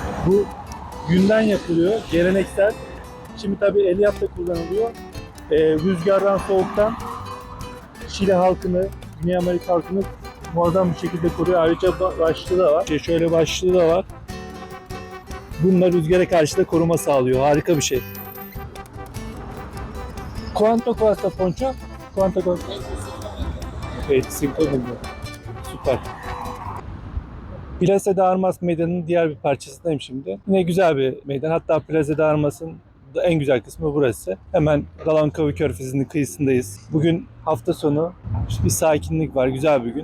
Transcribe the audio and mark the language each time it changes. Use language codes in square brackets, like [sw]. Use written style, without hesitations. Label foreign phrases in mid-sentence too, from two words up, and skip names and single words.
[tr] Bu günden yapılıyor, geleneksel. Şimdi tabii elyaf da kullanılıyor. Rüzgardan, soğuktan Şili halkını, Güney Amerika halkını muazzam bir şekilde koruyor. Ayrıca başlığı da var. Şöyle başlığı da var. Bunlar rüzgara karşı da koruma sağlıyor. Harika bir şey. [es] Cuánto cuesta poncho? Cuánto cuesta? 25 milyon. [tr] Süper. Plaza de Armas Meydanı'nın diğer bir parçasındayım şimdi. Yine güzel bir meydan. Hatta Plaza de Armas'ın en güzel kısmı burası. Hemen Galankavi Körfezi'nin kıyısındayız. Bugün hafta sonu. Bir sakinlik var. Güzel bir gün.